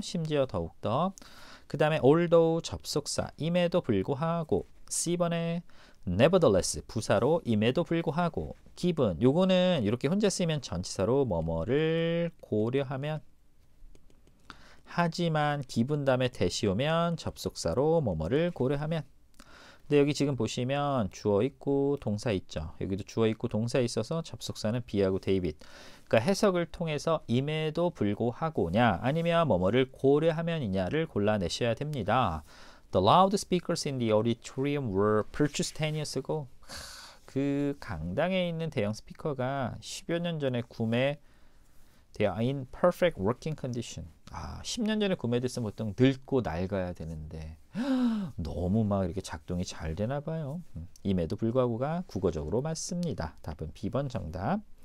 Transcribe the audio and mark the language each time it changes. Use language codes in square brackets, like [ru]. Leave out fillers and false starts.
[ko] 심지어 더욱더. 그 다음에 although 접속사 임에도 불구하고 C번에 nevertheless 부사로 임에도 불구하고 given 요거는 이렇게 혼자 쓰이면 전치사로 뭐뭐를 고려하면 하지만 given 다음에 대시 오면 접속사로 뭐뭐를 고려하면 근데 여기 지금 보시면 주어 있고 동사 있죠. 여기도 주어 있고 동사 있어서 접속사는 B하고 데이빗. 그러니까 해석을 통해서 임에도 불구하고냐 아니면 뭐뭐를 고려하면이냐를 골라내셔야 됩니다. [en] The loudspeakers in the auditorium were purchased 10 years ago. [ko] 그 강당에 있는 대형 스피커가 10여 년 전에 [en] They are in perfect working condition. [ko] 10년 전에 구매됐으면 보통 늙고 낡아야 되는데 너무 막 이렇게 작동이 잘 되나 봐요. 임에도 불구하고가 국어적으로 맞습니다. 답은 B번 정답.